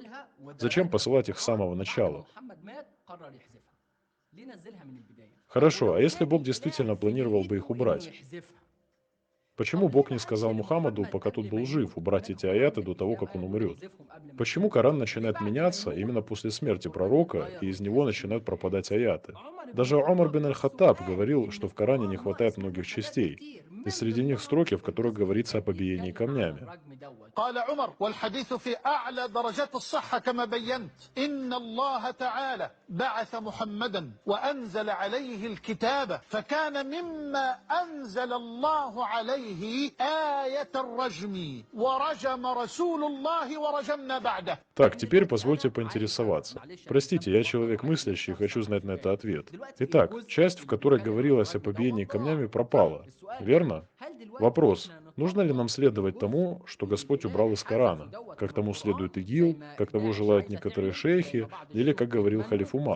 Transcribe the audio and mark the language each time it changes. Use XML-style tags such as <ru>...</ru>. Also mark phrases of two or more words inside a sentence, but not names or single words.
<ru>Зачем посылать их с самого начала? Хорошо, а если Бог действительно планировал бы их убрать? Почему Бог не сказал Мухаммаду, пока тот был жив, убрать эти аяты до того, как он умрет? Почему Коран начинает меняться именно после смерти пророка, и из него начинают пропадать аяты? Даже Умар бин аль-Хаттаб говорил, что в Коране не хватает многих частей, и среди них строки, в которых говорится о побиении камнями.</ru> <ar>قال عمر والحديث في أعلى درجات الصحة كما بينت إن الله تعالى بعث محمدا وأنزل عليه الكتاب فكان مما أنزل الله عليه آية الرجم ورجم رسول الله ورجمنا بعده.</ar> <ru>Так, теперь позвольте поинтересоваться. Простите, я человек мыслящий и хочу знать на это ответ. Итак, часть, в которой говорилось о побиении камнями, пропала. Верно? Вопрос. Нужно ли нам следовать тому, что Господь убрал из Корана? Как тому следует ИГИЛ, как того желают некоторые шейхи, или как говорил халиф Умар?</ru>